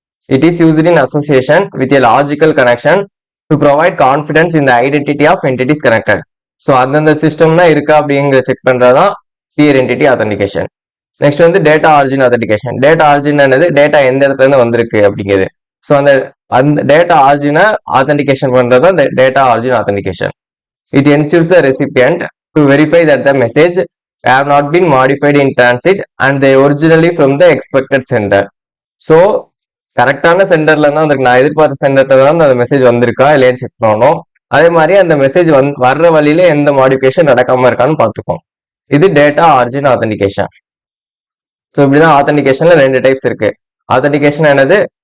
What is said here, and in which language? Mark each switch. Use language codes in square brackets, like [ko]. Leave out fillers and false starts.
[en] It is used in association with a logical connection to provide confidence in the identity of entities connected. [ta] So அந்தந்த system தான் இருக்கா அப்படிங்கிறத check பண்றது தான் pier entity authentication. Next வந்து data origin authentication. Data origin என்னது? Data எந்த இடத்துல இருந்து வந்திருக்கு அப்படிங்கிறது. ஸோ அந்த டேட்டா ஆரிஜினை ஆத்தென்டிகேஷன் பண்றது தான் data origin authentication. [en] It ensures the recipient to verify that the message have not been modified in transit and they originally from the expected sender. [ta] So கரெக்டான சென்டர்ல தான் வந்திருக்கு, நான் எதிர்பார்த்த சென்டர்ல தான் அந்த மெசேஜ் வந்திருக்கா இல்லையான்னு செக் பண்ணணும். அதே மாதிரி அந்த மெசேஜ் வர்ற வழியில எந்த மாடிஃபிகேஷன் நடக்காம இருக்கான்னு பார்த்துக்கோம். இது டேட்டா ஆரிஜின் ஆத்தென்டிகேஷன். ஸோ இப்படிதான் ஆத்தென்டிகேஷன்ல 2 டைப்ஸ் இருக்கு. ஆத்தென்டிகேஷன் என்னது?